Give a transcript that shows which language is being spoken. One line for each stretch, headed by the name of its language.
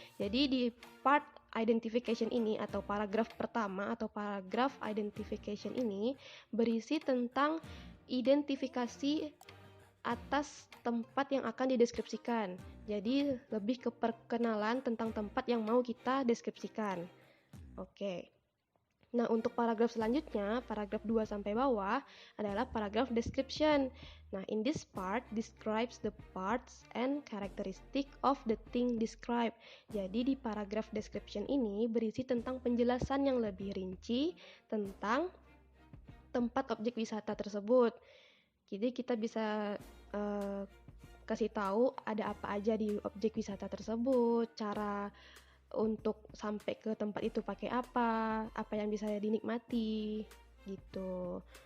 Indonesian: Jadi di part identification ini atau paragraf pertama atau paragraf identification ini berisi tentang identifikasi atas tempat yang akan dideskripsikan. Jadi lebih ke perkenalan tentang tempat yang mau kita deskripsikan. Oke. Nah, untuk paragraf selanjutnya, paragraf 2 sampai bawah adalah paragraf description.
English: Nah, in this part describes the parts and characteristic of the thing described.
Indonesian: Jadi di paragraf description ini berisi tentang penjelasan yang lebih rinci tentang tempat objek wisata tersebut. Jadi kita bisa kasih tahu ada apa aja di objek wisata tersebut, cara untuk sampai ke tempat itu pakai apa yang bisa dinikmati, gitu.